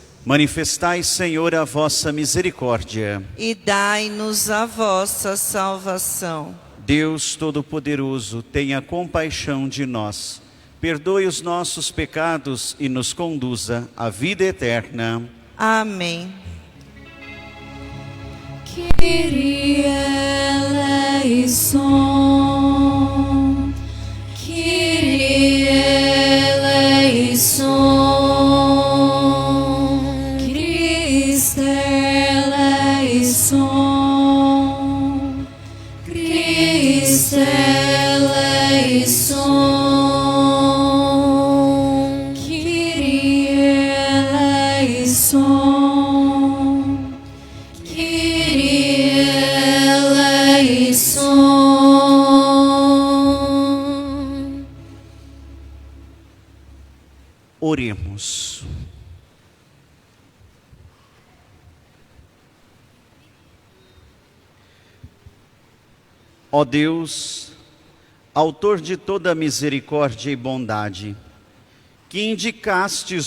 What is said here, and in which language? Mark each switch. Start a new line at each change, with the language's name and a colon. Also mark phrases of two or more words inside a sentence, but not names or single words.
Portuguese: Manifestai, Senhor, a vossa misericórdia. E dai-nos a vossa salvação. Deus Todo-Poderoso, tenha compaixão de nós. Perdoe os nossos pecados e nos conduza à vida eterna. Amém.
Greek: Κύριε ελέησον, Κύριε ελέησον, Χριστέ ελέησον, Χριστέ ελέησον, Κύριε ελέησον, Κύριε ελέησον.
Portuguese: Oremos. Ó Deus, autor de toda misericórdia e bondade, que indicastes